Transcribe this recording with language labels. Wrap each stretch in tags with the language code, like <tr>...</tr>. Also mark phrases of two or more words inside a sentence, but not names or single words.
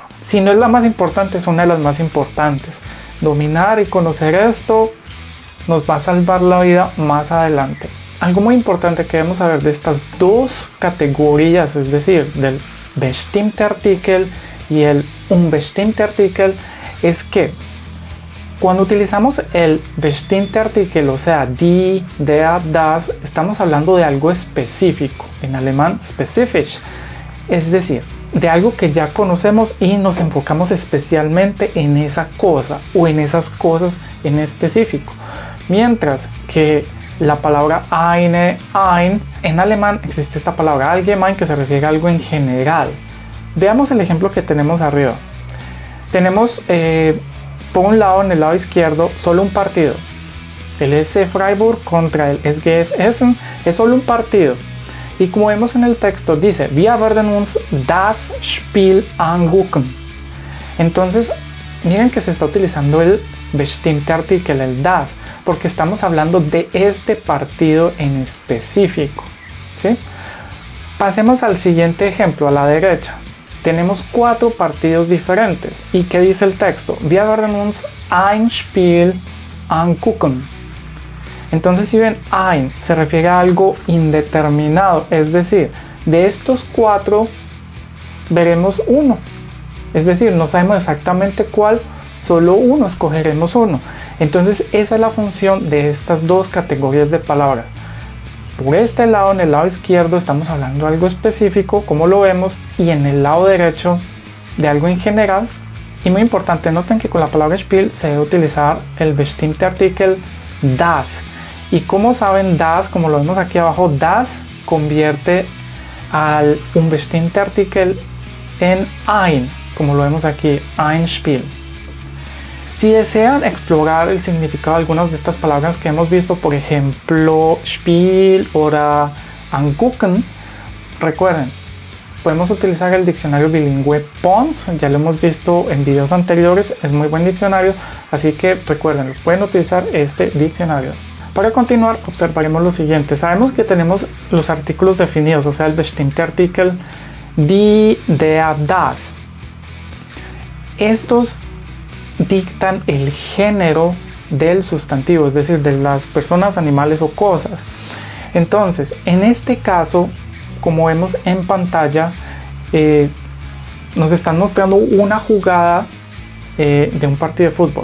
<es>Si no es la más importante, es una de las más importantes. Dominar y conocer esto nos va a salvar la vida más adelante. Algo muy importante que debemos saber de estas dos categorías, es decir, del</es> <de>bestimmte Artikel</de> <es>y el</es> <de>unbestimmte Artikel,</de> <es>es que cuando utilizamos el</es> <de>bestimmte Artikel,</de> <es>o sea,</es> <de>die, der, das,</de> <es>estamos hablando de algo específico, en alemán spezifisch, es decir, de algo que ya conocemos y nos enfocamos especialmente en esa cosa o en esas cosas en específico. Mientras que la palabra eine, ein, en alemán existe esta palabra allgemein que se refiere a algo en general. Veamos el ejemplo que tenemos arriba. Tenemos por un lado, en el lado izquierdo, solo un partido. El SC Freiburg contra el SGS Essen es solo un partido. Y como vemos en el texto, dice</es> <de>Wir werden uns das Spiel angucken.</de> <es>Entonces, miren que se está utilizando el</es> <de>bestimmte Artikel,</de> <es>el das, porque estamos hablando de este partido en específico, ¿sí? Pasemos al siguiente ejemplo, a la derecha. Tenemos 4 partidos diferentes. ¿Y qué dice el texto?</es> <de>Wir werden uns ein Spiel angucken.</de> <es>Entonces, si ven, ein se refiere a algo indeterminado, es decir, de estos 4 veremos uno. Es decir, no sabemos exactamente cuál, solo uno, escogeremos uno. Entonces, esa es la función de estas dos categorías de palabras. Por este lado, en el lado izquierdo, estamos hablando de algo específico, como lo vemos, y en el lado derecho de algo en general. Y muy importante, noten que con la palabra Spiel se debe utilizar el</es> <de>bestimmte Artikel das.</de> <es>Y como saben, das, como lo vemos aquí abajo, das convierte al</es> <de>unbestimmte Artikel</de> <es>en ein, como lo vemos aquí,</es> <de>ein Spiel.</de> <es>Si desean explorar el significado de algunas de estas palabras que hemos visto, por ejemplo, Spiel o angucken, recuerden, podemos utilizar el diccionario bilingüe Pons, ya lo hemos visto en videos anteriores, es muy buen diccionario, así que recuerden, pueden utilizar este diccionario. Para continuar, observaremos lo siguiente. Sabemos que tenemos los artículos definidos, o sea, el</es> <de>bestimmte Artikel, die, der, das.</de> <es>Estos dictan el género del sustantivo, es decir, de las personas, animales o cosas. Entonces, en este caso, como vemos en pantalla, nos están mostrando una jugada de un partido de fútbol.</es>